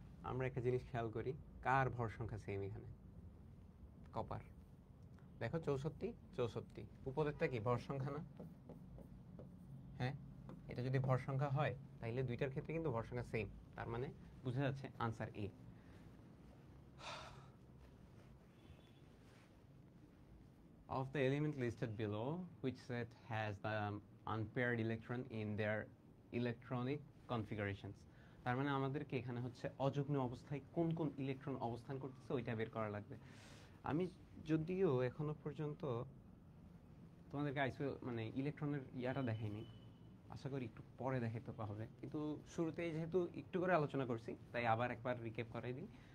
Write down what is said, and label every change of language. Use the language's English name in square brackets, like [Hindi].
[Bangla] আমরা একটা জিনিস খেয়াল করি, কার ভর সংখ্যা সেম এখানে? কপার। দেখো 64, 64, উপরেরটা কি ভর সংখ্যা না? হ্যাঁ, এটা যদি ভর সংখ্যা হয় তাহলে দুইটার ক্ষেত্রে কিন্তু ভর সংখ্যা সেম, তার মানে বোঝা যাচ্ছে answer A. [English] Of the element listed below, which set has the unpaired electron in their electronic configurations? [Bangla] তার মানে আমাদেরকে এখানে হচ্ছে অযুগ্ম অবস্থায় কোন কোন ইলেকট্রন অবস্থান করতেছে ওইটা বের করা লাগবে। আমি যদিও এখনো পর্যন্ত তোমাদেরকে মানে ইলেকট্রনের ইয়াটা দেখাইনি, আশা করি একটু পরে দেখাইতে হবে, কিন্তু শুরুতেই যেহেতু একটু করে আলোচনা করছি তাই আবার একবার রিক্যাপ করাই দিই।